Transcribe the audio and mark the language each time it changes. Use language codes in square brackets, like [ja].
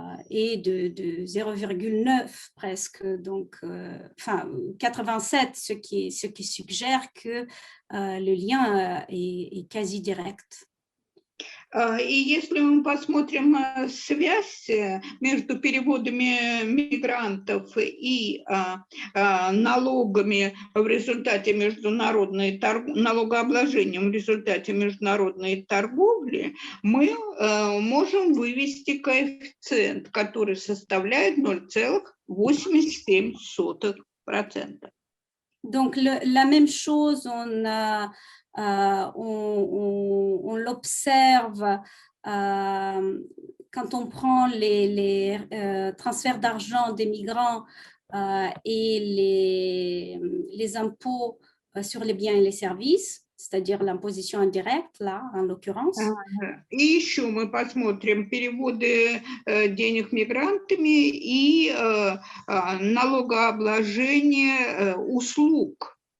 [fr] est de 0,9 presque, donc enfin 87, ce qui suggère que le lien est quasi direct. [ru] И если мы посмотрим связь между переводами мигрантов и налогами в результате международной налогообложением в результате международной торговли, мы можем вывести коэффициент, который составляет 0,87%. [fr] Donc, la même chose, on l'observe quand on prend les transferts d'argent des migrants et les impôts sur les biens et les services, c'est-à-dire l'imposition indirecte, là, en l'occurrence. [ru] И еще мы посмотрим переводы денег мигрантами и налогообложение услуг.